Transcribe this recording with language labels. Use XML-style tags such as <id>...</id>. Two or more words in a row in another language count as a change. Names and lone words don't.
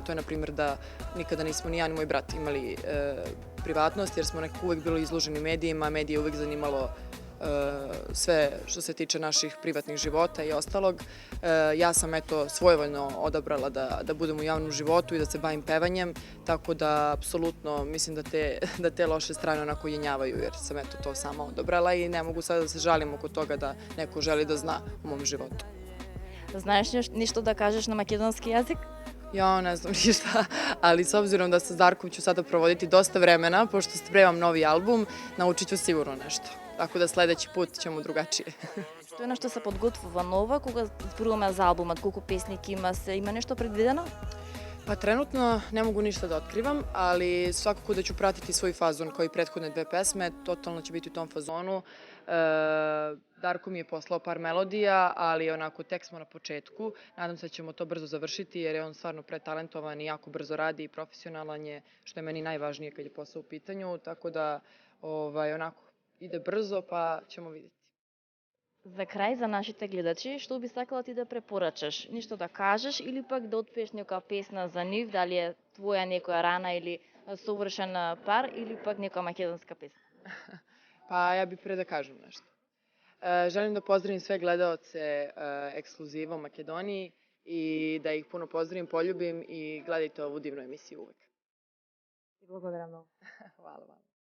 <sr>To je, na primjer, da nikada nismo ni ja ni moj brat imali privatnost, jer smo nekako uvek bili izloženi medijima, medije uvek zanimalo sve što se tiče naših privatnih života i ostalog. Ja sam svojevoljno odabrala da budem u javnom životu i da se bavim pevanjem, tako da apsolutno mislim da te loše strane onako jenjavaju, jer sam to sama odabrala i ne mogu sada da se žalim oko toga da neko želi da zna u mom životu.</sr> <mk>Знаеш нешто да кажеш на македонски јазик?</mk> <sr>Ja ne znam ništa, ali s obzirom da sa Darkom ću sada provoditi dosta vremena, pošto spremam novi album, naučit ću sigurno nešto. Tako da sledeći put ćemo drugačije.</sr> <mk>Што е нешто се подготвува ново, кога зборуваме за албумот, колку песник има нешто предвидено?</mk> <sr>Pa trenutno ne mogu ništa da otkrivam, ali svakako da ću pratiti svoj fazon kao i prethodne dve pesme, totalno će biti u tom fazonu. Darko mi je poslao par melodija, ali onako tek smo na početku. Nadam se da ćemo to brzo završiti jer je on stvarno pretalentovan i jako brzo radi i profesionalan je, što je meni najvažnije kad je posao u pitanju, tako da onako ide brzo pa ćemo vidjeti.</sr> <mk>За крај, за нашите гледачи, што би сакала ти да препорачаш? Ништо да кажеш или пак да отпееш некоја песна за нив, дали е твоја некоја рана или совршен пар, или пак некоја македонска песна?</mk> <sr>Pa ja bih pre da kažem nešto. Želim da pozdravim sve gledaoce Ekskluziva u Makedoniji i da ih puno pozdravim, poljubim i gledajte ovu divnu emisiju uvek.</sr> <mk>Благодарам многу.</mk> <sr>Hvala vam.</sr>